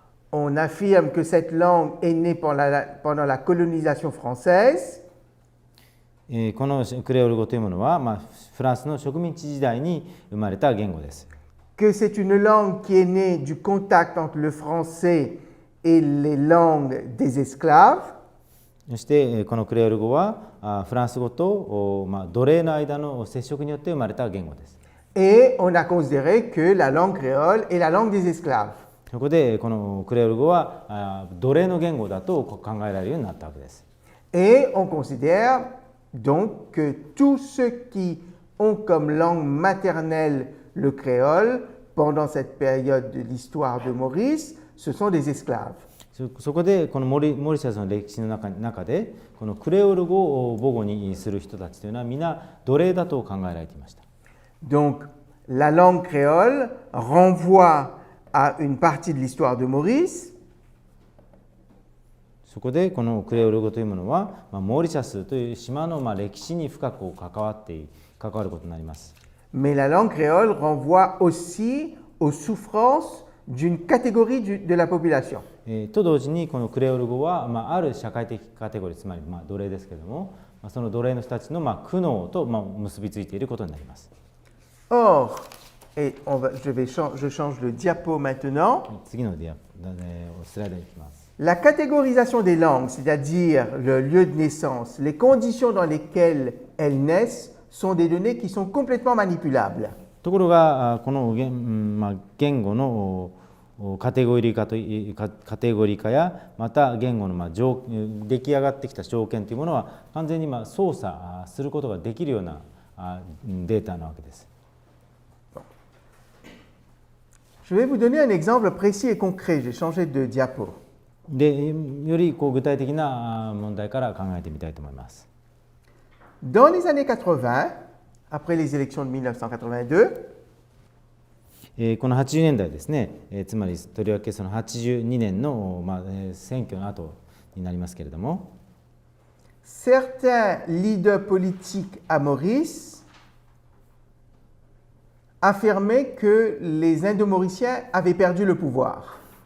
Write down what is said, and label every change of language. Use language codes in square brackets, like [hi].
[fr] On affirme que cette langue est née pendant la colonisation française. [ja] このクレオール語というものは、フランスの植民地時代に生まれた言語です。 [fr] Que c'est une langue qui est née du contact entre le français et les langues des esclaves. [ja] そしてこのクレオール語はフランス語と奴隷の間の接触によって生まれた言語です。 [fr] Et on a considéré que la langue créole est la langue des esclaves. [ja] そこでこのクレオール語は奴隷の言語だと考えられるようになったわけです。 [fr] Et on considère donc que tous ceux qui ont comme langue maternelle le créole pendant cette période de l'histoire de Maurice, ce sont des esclaves. [ja] そこでこのモリシャスの歴史の中でこのクレオール語を母語にする人たちというのは皆奴隷だと考えられていました。 [fr] Donc la langue créole renvoie à une partie de l'histoire de Maurice. [ja] そこでこのクレオール語というものは、モーリシャスという島の歴史に深く関わることになります。 [fr] Mais la langue créole renvoie aussi aux souffrances d'une catégorie de la population. [ja] と同時にこのクレオール語は、ある社会的カテゴリー、つまり奴隷ですけれども、その奴隷の人たちの苦悩と結びついていることになります。 [fr] Or, et je change de diapo maintenant. [ja] 次のスライドに行きます。 [fr] La catégorisation des langues, c'est-à-dire le lieu de naissance, les conditions dans lesquelles elles naissent, sont des données qui sont complètement manipulables. [ja] ところがこの言語のカテゴリー化やまた言語の出来上がってきた条件というものは完全に操作することができるようなデータなわけです。 [fr] Je vais vous donner un exemple précis et concret. J'ai changé de diapo. [ja] でより具体的な問題から考えてみたいと思います。 [fr] Dans les années 80, après les élections de 1982, [ja] この80年代ですね、つまりとりわけその82年の選挙の後になりますけれども、 [fr] certains leaders politiques à Maurice affirmaient que les Indomauriciens avaient perdu le pouvoir.